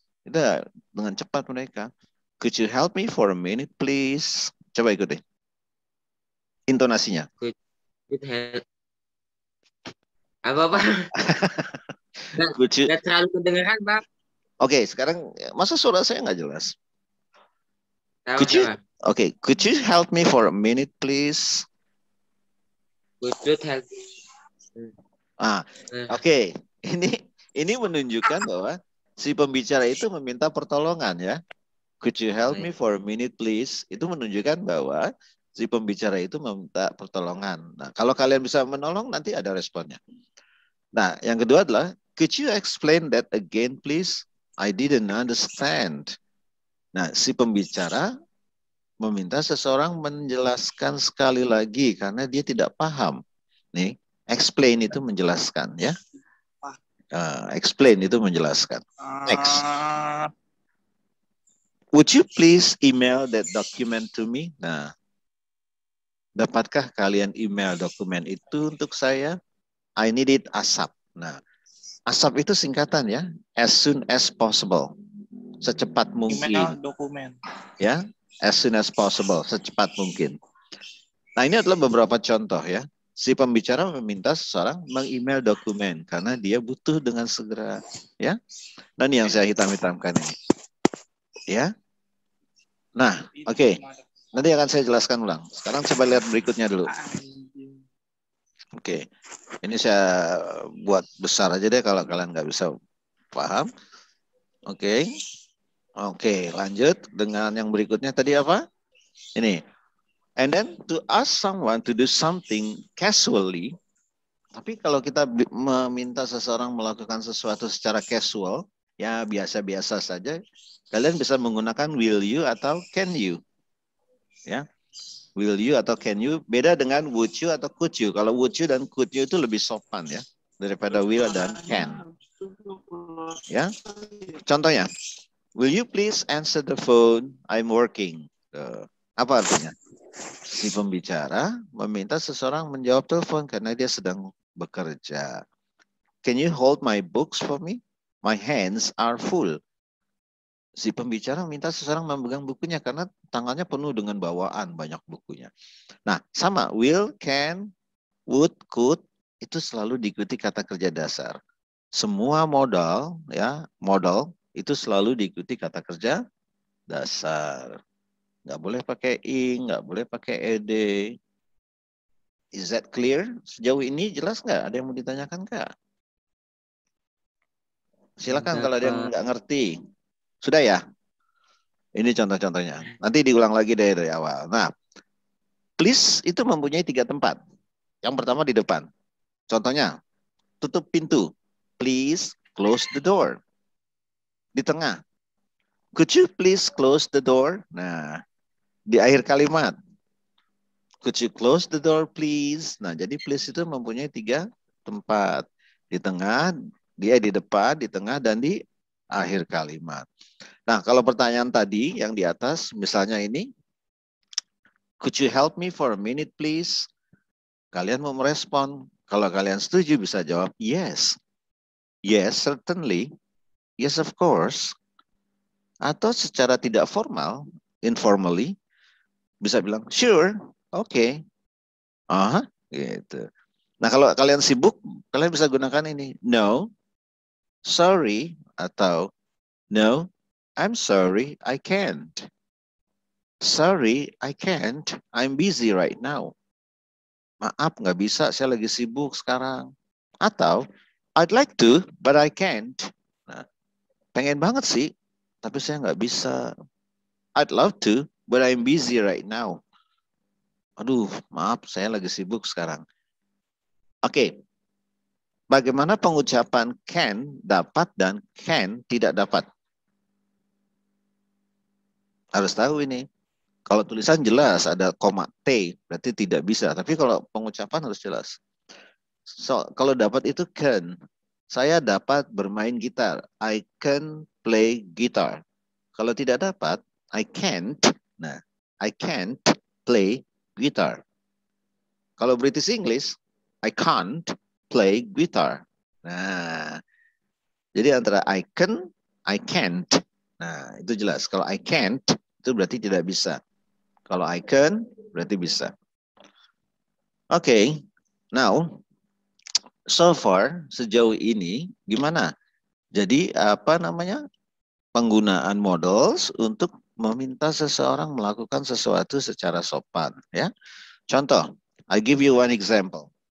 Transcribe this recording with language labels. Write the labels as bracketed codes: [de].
[id] Udah dengan cepat mereka. [en] Could you help me for a minute, please? [id] Coba ikuti. Intonasinya. [en] Could help. [id] Apa, Pak? Nggak terlalu kedengeran, Pak. Oke, sekarang masa suara saya nggak jelas? [en] Could you help me for a minute, please? Could you help? [id] Oke. Ini menunjukkan bahwa si pembicara itu meminta pertolongan ya. [en] Could you help me for a minute, please? [id] Itu menunjukkan bahwa si pembicara itu meminta pertolongan. Nah, kalau kalian bisa menolong, nanti ada responnya. Nah, yang kedua adalah, [en] could you explain that again, please? I didn't understand. [id] Nah, si pembicara meminta seseorang menjelaskan sekali lagi karena dia tidak paham. Nih, explain itu menjelaskan ya. Explain itu menjelaskan. [en] Next. Would you please email that document to me? [id] Nah, dapatkah kalian email dokumen itu untuk saya? [en] I need it ASAP. [id] Nah, ASAP itu singkatan ya. [en] As soon as possible. [id] Secepat mungkin. Email dokumen. [en] Ya, as soon as possible. [id] Secepat mungkin. Nah, ini adalah beberapa contoh ya. Si pembicara meminta seseorang meng-email dokumen karena dia butuh dengan segera. Ya. Dan yang saya hitam-hitamkan ini. Ya. Nah, oke. Nanti akan saya jelaskan ulang. Sekarang coba lihat berikutnya dulu. Oke. Ini saya buat besar aja deh kalau kalian nggak bisa paham. Oke. Oke, lanjut dengan yang berikutnya tadi apa? Ini. [en] And then to ask someone to do something casually. [id] Tapi kalau kita meminta seseorang melakukan sesuatu secara casual, ya biasa-biasa saja, kalian bisa menggunakan [en] will you atau can you. [id] Ya. [en] Will you atau can you [id] beda dengan [en] would you atau could you. [id] Kalau would you dan could you itu lebih sopan ya daripada will dan can. Ya. Contohnya, [en] will you please answer the phone? I'm working. [id] Apa artinya? Si pembicara meminta seseorang menjawab telepon karena dia sedang bekerja. [en] Can you hold my books for me? My hands are full. [id] Si pembicara minta seseorang memegang bukunya karena tangannya penuh dengan bawaan banyak bukunya. Nah, sama will, can, would, could itu selalu diikuti kata kerja dasar. Semua modal ya, modal itu selalu diikuti kata kerja dasar. Nggak boleh pakai ing, nggak boleh pakai ed. [en] Is that clear? [id] Sejauh ini jelas nggak? Ada yang mau ditanyakan kak? Silakan kalau ada yang nggak ngerti. Sudah ya? Ini contoh-contohnya. Nanti diulang lagi dari awal. Nah, please itu mempunyai 3 tempat. Yang pertama di depan. Contohnya, tutup pintu. [en] Please close the door. [id] Di tengah. [en] Could you please close the door? [id] Nah, di akhir kalimat. [en] Could you close the door, please? [id] Nah, jadi please itu mempunyai 3 tempat. Di tengah, dia di depan, di tengah, dan di akhir kalimat. Nah, kalau pertanyaan tadi yang di atas, misalnya ini, [en] could you help me for a minute, please? [id] Kalian mau merespon. Kalau kalian setuju, bisa jawab yes. [en] Yes, certainly. Yes, of course. [id] Atau secara tidak formal, [en] informally, [id] bisa bilang, [en] sure, okay. Gitu. [id] Nah, kalau kalian sibuk, kalian bisa gunakan ini. [en] No, sorry, atau no, I'm sorry, I can't. Sorry, I can't. I'm busy right now. [id] Maaf, nggak bisa, saya lagi sibuk sekarang. Atau, [en] I'd like to, but I can't. [id] Nah, pengen banget sih, tapi saya nggak bisa. [en] I'd love to, but I'm busy right now. [id] Aduh, maaf, saya lagi sibuk sekarang. Oke, bagaimana pengucapan can dapat dan can tidak dapat? Harus tahu ini. Kalau tulisan jelas ada koma T, berarti tidak bisa. Tapi kalau pengucapan harus jelas. So, kalau dapat itu can. Saya dapat bermain gitar. [en] I can play guitar. [id] Kalau tidak dapat, [en] I can't. Nah, I can't play guitar. [id] Kalau [en] British English, I can't play guitar. [id] Nah, jadi antara I can, I can't. Nah, itu jelas. Kalau I can't, itu berarti tidak bisa. Kalau I can, berarti bisa. Oke, [en] now, so far, [id] sejauh ini, gimana? Jadi, apa namanya? Penggunaan models untuk meminta seseorang melakukan sesuatu secara sopan. Ya, contoh, [en] I give you one example.